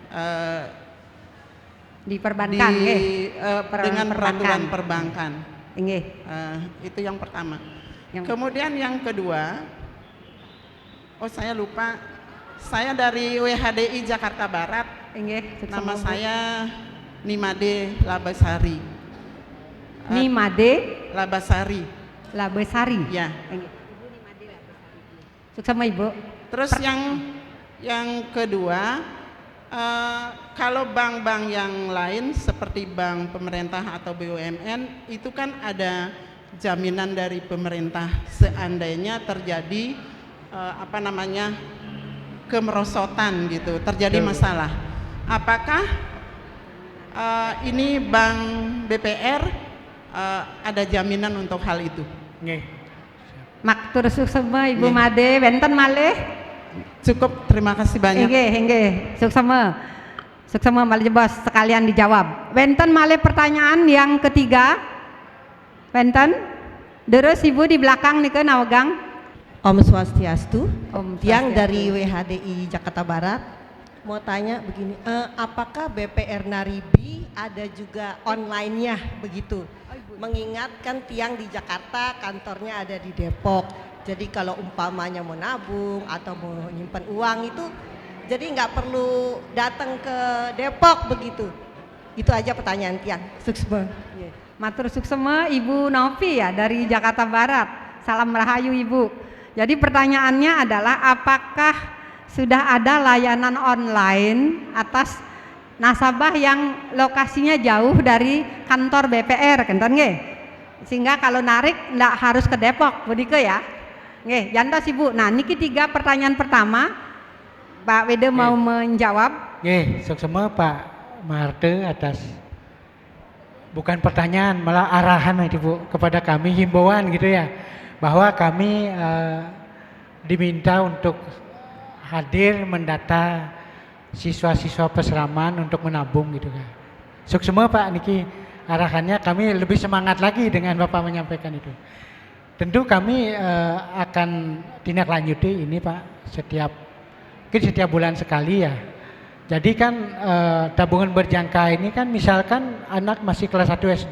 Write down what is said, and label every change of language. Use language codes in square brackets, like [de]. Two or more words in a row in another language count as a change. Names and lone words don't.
[id] diperbankan dengan peraturan perbankan. Itu yang pertama. Kemudian yang kedua, saya lupa. Saya dari WHDI Jakarta Barat. Nama saya Nimade Labasari. Nimade Labasari. Labasari. Ya. Suksema Ibu. Terus Yang kedua, kalau bank-bank yang lain seperti bank pemerintah atau BUMN itu kan ada jaminan dari pemerintah seandainya terjadi kemerosotan gitu, terjadi masalah. Apakah ini bank BPR ada jaminan untuk hal itu? Nggih. [ban] Maktur suksema Ibu Made, wenten malih? [id] Cukup, terima kasih banyak. [ban] Nggih, suksema. Suksema malih [id] bos sekalian dijawab. [ban] Wenten malih [id] pertanyaan yang ketiga. Wenten? Terus Ibu di belakang nih ke nawegang. [ban] Om Swastiastu. [id] Om Yang Swastiastu. dari WHDI Jakarta Barat. Mau tanya begini, apakah BPR Naribi ada juga online-nya begitu? Mengingatkan tiang di Jakarta, kantornya ada di Depok. Jadi kalau umpamanya mau nabung atau mau nyimpan uang itu, jadi nggak perlu datang ke Depok begitu. Itu aja pertanyaan tiang. Suksma. [ban] Matur suksema [id] Ibu Novi ya dari Jakarta Barat. Salam rahayu Ibu. Jadi pertanyaannya adalah apakah sudah ada layanan online atas nasabah yang lokasinya jauh dari kantor BPR, [ban] kenten nggih? [id] Sehingga kalau narik nggak harus ke Depok, begitu ya? [ban] Nggih, jantos [id] Ibu. Nah, niki 3 pertanyaan pertama. Pak Wede mau menjawab. Nggih, suksema Pak Maharte atas bukan pertanyaan, malah arahan itu Bu kepada kami, himbauan gitu ya, bahwa kami diminta untuk hadir mendata siswa-siswa peseraman untuk menabung gitu kan. Suksema Pak niki arahannya, kami lebih semangat lagi dengan Bapak menyampaikan itu. Tentu kami akan tindak lanjuti ini Pak mungkin setiap bulan sekali ya. Jadi kan tabungan berjangka ini kan misalkan anak masih kelas 1 SD.